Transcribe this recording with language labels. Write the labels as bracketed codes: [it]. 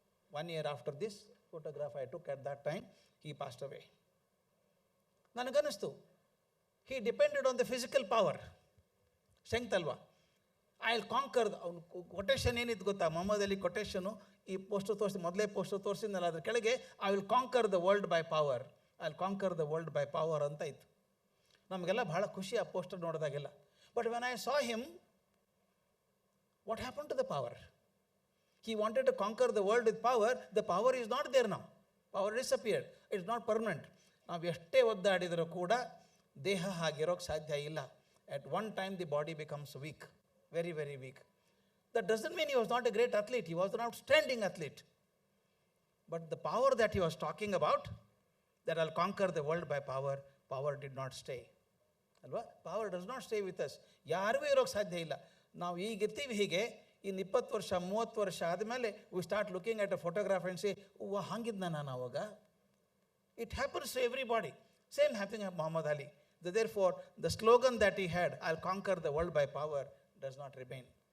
[en] 1 year after this photograph I took at that time, he passed away. [kn] ನನಗನ್ನಿಸ್ತು, [en] he depended on the physical power, strength [kn] ಅಲ್ವಾ. [en] I will conquer. [kn] ಅವ್ನು quotation ಏನಿತ್ತು ಗೊತ್ತಾ? ಮೊಹಮ್ಮದ್ ಅಲಿ ಕೊಟೇಶನು ಈ poster ತೋರಿಸಿ, ಮೊದಲೇ poster ತೋರಿಸಿದ್ನಲ್ಲ, ಅದ್ರ ಕೆಳಗೆ [en] I will conquer the world by power, [kn] I will conquer the world by power ಅಂತ ಇತ್ತು. ನಮಗೆಲ್ಲ ಭಾಳ ಖುಷಿ ಆ poster ನೋಡಿದಾಗೆಲ್ಲ. [en] But when I saw him, what happened to the power? He wanted to conquer the world with power. The power is not there now. Power disappeared. It's not permanent. [kn] ನಾವು ಎಷ್ಟೇ ಒದ್ದಾಡಿದರೂ ಕೂಡ ದೇಹ ಹಾಗಿರೋಕ್ಕೆ ಸಾಧ್ಯ ಇಲ್ಲ. [en] At one time the body becomes weak, very, very weak. That doesn't mean he was not a great athlete. He was an outstanding athlete. But the power that he was talking about, that I'll conquer the world by power. Power did not stay. [kn] ಅಲ್ವಾ? [en] Power does not stay with us. [kn] ಯಾರಿಗೂ ಇರೋಕ್ಕೆ ಸಾಧ್ಯ ಇಲ್ಲ. ನಾವು ಈಗಿರ್ತೀವಿ ಹೀಗೆ, ಇನ್ನು 20 ವರ್ಷ 30 ವರ್ಷ ಆದಮೇಲೆ [en] we start looking at a photograph and say, [kn] ಓ ಹಂಗಿದ್ನ ನಾನು ಅವಾಗ. [en] It happens to everybody. Same happening Muhammad Ali. Therefore, the slogan that he had, I'll conquer the world by power, does not remain.